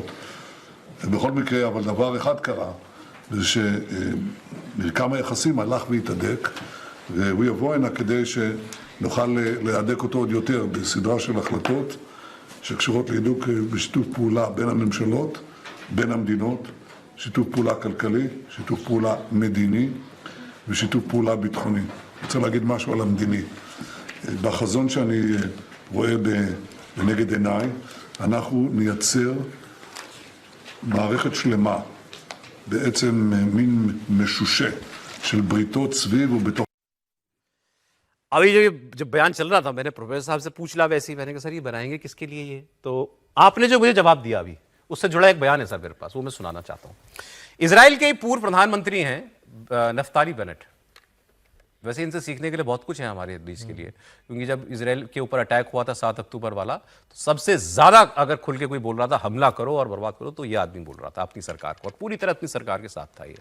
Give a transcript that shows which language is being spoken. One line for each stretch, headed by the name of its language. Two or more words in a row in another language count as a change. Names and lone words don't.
Hebrew: בכל מקרה, אבל דבר אחד קרה, זה שמרקם היחסים הלך והתהדק, והוא יבוא הנה כדי שנוכל להדק אותו עוד יותר בסדרה של החלטות שקשורות להידוק בשיתוף פעולה בין הממשלות, בין המדינות, שיתוף פעולה כלכלי, שיתוף פעולה מדיני ושיתוף פעולה ביטחוני. אני רוצה להגיד משהו על המדיני. בחזון שאני רואה לנגד עיניי, אנחנו נייצר מערכת שלמה, בעצם מין משושה של בריתות סביב ובתוך...
Hindi: अभी जब बयान चल रहा था मैंने प्रोफेसर साहब से पूछ लिया वैसे ही, मैंने कहा सर ये बनाएंगे किसके लिए ये? तो आपने जो मुझे जवाब दिया अभी उससे जुड़ा एक बयान है सर मेरे पास, वो मैं सुनाना चाहता हूँ। इजराइल के पूर्व प्रधानमंत्री हैं नफ्ताली बेनेट। वैसे इनसे सीखने के लिए बहुत कुछ है हमारे देश के लिए, क्योंकि जब इजराइल के ऊपर अटैक हुआ था 7 अक्टूबर वाला, तो सबसे ज्यादा अगर खुल के कोई बोल रहा था हमला करो और बर्बाद करो तो ये आदमी बोल रहा था अपनी सरकार को, और पूरी तरह अपनी सरकार के साथ था ये।